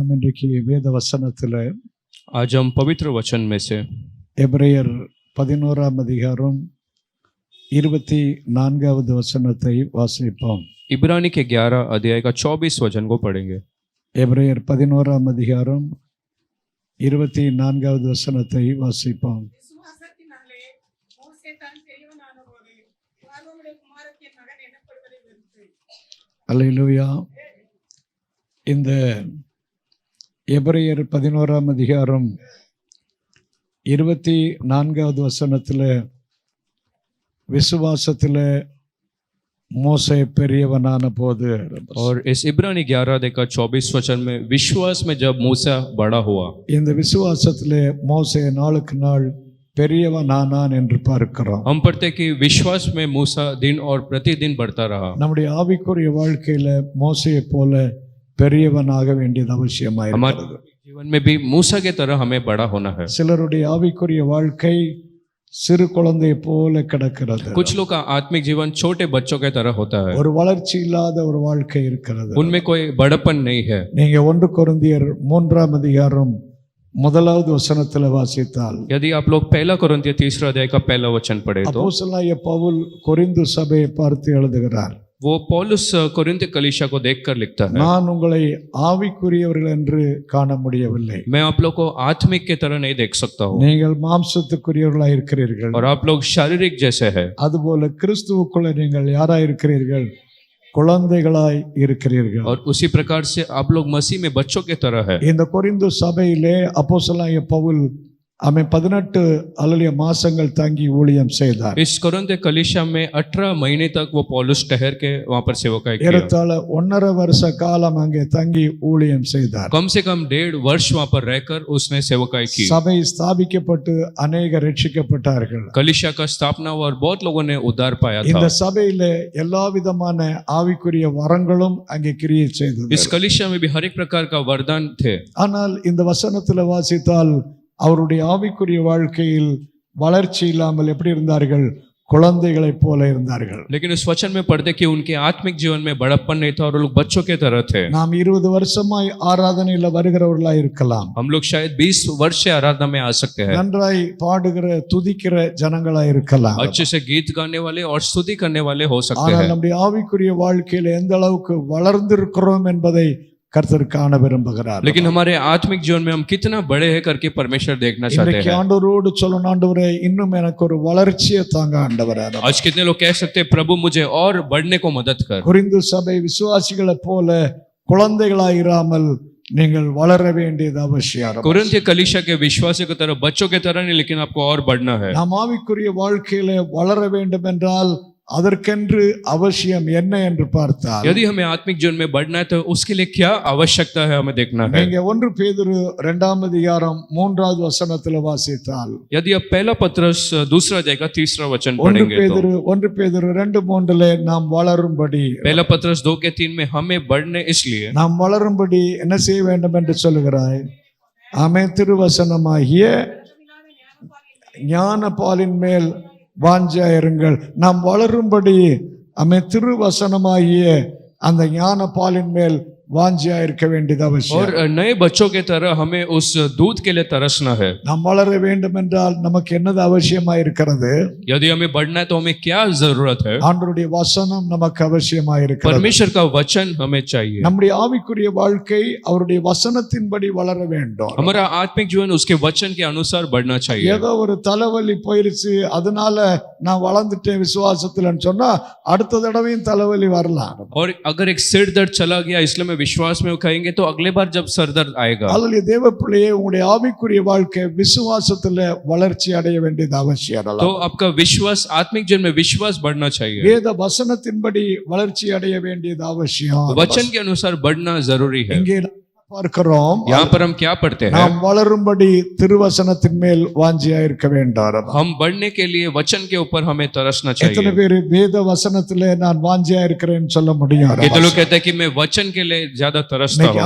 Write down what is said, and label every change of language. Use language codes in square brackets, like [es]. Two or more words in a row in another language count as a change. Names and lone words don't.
[ta] இன்றைக்கு வேத வசனத்தில் [hi] आज हम पवित्र वचन में से [ta] எபிரேயர் 11ஆம் அதிகாரம் 24வது வசனத்தை வாசிப்போம். [hi] इब्रानी के 11 अध्याय का 24 वचन को पढ़ेंगे. [ta] எபிரேயர் 11ஆம் அதிகாரம் 24வது வசனத்தை வாசிப்போம். அல்லேலூயா. இந்த எபிரேயர் 11ஆம் அதிகாரம் 24வது வசனத்தில் விசுவாசத்தில் மோசே பெரியவனான போது, [hi] और इस इब्रानी 11 अध्याय का 24 वचन में विश्वास में जब मूसा बड़ा हुआ, [ta] இந்த விசுவாசத்தில் மோசே நாளுக்கு நாள் பெரியவனானான் என்று பார்க்கிறோம். [hi] हम पढ़ते कि विश्वास में मूसा दिन और प्रतिदिन बढ़ता रहा. [ta] நம்முடைய ஆவிக்குரிய வாழ்க்கையில மோசேயை போல பெரியவனாக வேண்டியது அவசியமாயிருக்கிறது. [hi] हमारे जीवन में भी मूसा के तरह हमें बड़ा होना है. [ta] சிலருடைய ஆவிக்குரிய வாழ்க்கை சிறு குழந்தை போல கிடக்கிறது. [hi] कुछ लोग का आत्मिक जीवन छोटे बच्चों के तरह होता है. [ta] ஒரு வளர்ச்சி இல்லாத ஒரு வாழ்க்கை இருக்கிறது. [hi] उनमें कोई बड़पन नहीं है. [ta] நீங்க 1 கொரிந்தியர் 3ஆம் அதிகாரம் 1வது வசனத்துல வாசித்தால், [hi] यदि आप लोग पहला कोरिन्थियर 3 अध्याय का पहला वचन पढ़े तो [ta] அப்போஸ்தலனாகிய பவுல் கொரிந்து சபையை பார்த்து எழுதுகிறார், [hi] वो पौलुस कोरिन्थ कलीसिया को देखकर लिखता है, [ta] நான் உங்களை ஆவிக்குரியவர்கள் என்று காண முடியவில்லை, [hi] मैं आप लोग को आत्मिक के तरह नहीं देख सकता हूँ, [ta] நீங்கள் மாம்சத்துக்குரியவர்களாய் இருக்கிறீர்கள், [hi] और आप लोग शारीरिक जैसे है. [ta] அதுபோல கிறிஸ்துவுக்குள்ள நீங்கள் யாராய் இருக்கிறீர்கள்? குழந்தைகளாய் இருக்கிறீர்கள். [hi] और उसी प्रकार से आप लोग मसीह में बच्चों के तरह है. [ta] இந்த கொரிந்து சபையிலே அப்போஸ்தலனாகிய பவுல் 18 அல்லது மாசங்கள் தங்கி ஊழியம் செய்தார். [hi] इस कोरिन्थ कलीसिया में 18 महीने तक वो पौलुस ठहर के वहां पर सेवकाई किया. [ta] ஏறத்தாழ 1.5 வருஷ காலம் அங்கே தங்கி ஊழியம் செய்தார். [hi] कम से कम 1.5 वर्ष वहां पर रहकर उसने सेवकाई की. [ta] சபை ஸ்தாபிக்கப்பட்டு अनेக ரட்சிக்கப்பட்டார்கள். [hi] कलीसिया का स्थापना हुआ और बहुत लोगों ने उद्धार पाया [ta] இந்த [hi] था. [ta] சபையிலே எல்லா விதமான ஆவிக்குரிய வரங்களும் அங்கே கிரியை செய்தது. [hi] इस कलीसिया में भी हर एक प्रकार का वरदान थे. [ta] ஆனால் இந்த வசனத்துல வாசித்தால் அவருடைய ஆவிக்குரிய வாழ்க்கையில் வளர்ச்சி இல்லாமல் எப்படி இருந்தார்கள்? குழந்தைகளைப் போல இருந்தார்கள். [hi] लेकिन उस वचन में पढ़ते कि उनके आत्मिक जीवन में बड़प्पन नहीं था और लोग बच्चों के तरह थे. [ta] நாம் 20 வருஷமாய் ஆராதனையில வருகிறவர்களாய் இருக்கலாம். [hi] हम लोग शायद 20 वर्ष से आराधना में आ सकते हैं. [ta] நன்றாய் பாடுகிற துதிக்கிற ஜனங்களாய் இருக்கலாம். [hi] अच्छे से गीत गाने वाले और स्तुति करने वाले हो सकते [ta] ஆனால் [hi] हैं. [ta] நம்முடைய ஆவிக்குரிய வாழ்க்கையில எந்த அளவுக்கு வளர்ந்திருக்கிறோம் என்பதை கர்த்தர் காண விரும்புகிறார். [hi] लेकिन हमारे आत्मिक जीवन में हम कितना बड़े हैं करके परमेश्वर देखना चाहते [ta] இன்றைக்கு [hi] हैं. [ta] ஆண்டவரோடு சொல்லணும், ஆண்டவரே இன்னும் எனக்கு ஒரு வளர்ச்சியை தாங்க ஆண்டவரே. [hi] आज कितने लोग कह सकते हैं प्रभु मुझे और बढ़ने को मदद कर. [ta] கொரிந்து சபை விசுவாசிகளை போல குழந்தைகளாயிராமல் நீங்கள் வளர வேண்டியது அவசியம். [hi] कोरिन्थ कलीसिया के विश्वासियों की तरह बच्चों की तरह नहीं, लेकिन आपको और बढ़ना है. [ta] நாம் ஆவிக்குரிய வாழ்க்கையில வளர வேண்டும் என்றால் அதற்கென்று அவசியம் என்ன என்று பார்த்தால், [hi] यदि हमें आत्मिक जीवन में बढ़ना है तो उसके लिए क्या आवश्यकता है हमें देखना है. [ta] நீங்க 1 பேதுரு 2ஆம் அதிகாரம் 3வது வசனத்துல வாசித்தால், [hi] यदि आप पहला पत्रस 2 अध्याय का 3 वचन [ta] 1 [hi] पढ़ेंगे तो [ta] பேதுரு 2:3 நாம் வளரும்படி, [hi] पहला पत्रस 2 के 3 में हमें बढ़ने इसलिए [ta] நாம் வளரும்படி என்ன செய்ய வேண்டும் என்று சொல்லுகிறாய்? ஆமென். திருவசனமாகிய ஞான பாலின் மேல் வாஞ்சாயிருங்கள். நாம் வளரும்படி திருவசனமாகிய அந்த ஞான பாலின் மேல் வாஞ்சியா இருக்க வேண்டியது அவசியம். [hi] और नए बच्चों के तरह हमें उस दूध के लिए तरसना है. [ta] நாம் வளர வேண்டும் என்றால் நமக்கு என்னது அவசியமா இருக்கிறது? [hi] यदि हमें बढ़ना है तो हमें क्या जरूरत है? [ta] ஆண்டவருடைய வசனம் நமக்கு அவசியமா இருக்கிறது. [hi] परमेश्वर का वचन हमें चाहिए. [ta] நம்முடைய ஆவிக்குரிய வாழ்க்கை அவருடைய வசனத்தின்படி வளர வேண்டும். [hi] हमारा आत्मिक जीवन उसके वचन के अनुसार बढ़ना चाहिए. [ta] ஏதோ ஒரு தலைவலி போயிருச்சு அதனால நான் வளர்ந்துட்டேன் விசுவாசத்துலன்னு சொன்னா அடுத்த தடவையும் தலைவலி வரலாம். [hi] और अगर एक सिर दर्द चला गया इसलिए मैं विश्वास में कहेंगे तो अगले बार जब सर दर्द आएगा. [ta] அல்லேலூயா. தேவ பிள்ளையே, உங்களுடைய ஆவிக்குரிய வாழ்க்கை விசுவாசத்துல வளர்ச்சி அடைய வேண்டியது அவசியம். [hi] तो आपका विश्वास आत्मिक जीवन में विश्वास बढ़ना चाहिए. [ta] வேத வசனத்தின்படி வளர்ச்சி அடைய வேண்டியது அவசியம். [hi] वचन के अनुसार बढ़ना जरूरी है. [ta] இங்கே பார்க்கிறோம், [hi] यहाँ पर हम क्या पढ़ते हैं? [ta] நாம் வளரும்படி திருவசனத்தின் மேல் வாஞ்சியா இருக்க வேண்டும். [hi] हम बढ़ने के लिए वचन के ऊपर हमें तरसना [ta] எத்தனை [hi] चाहिए. [ta] பேர் வேத வசனத்திலே நான் வாஞ்சியா இருக்கிறேன்னு சொல்ல முடியும்? [hi] कितने लोग कहते हैं कि मैं वचन के लिए ज्यादा तरसता [ta] இன்னைக்கு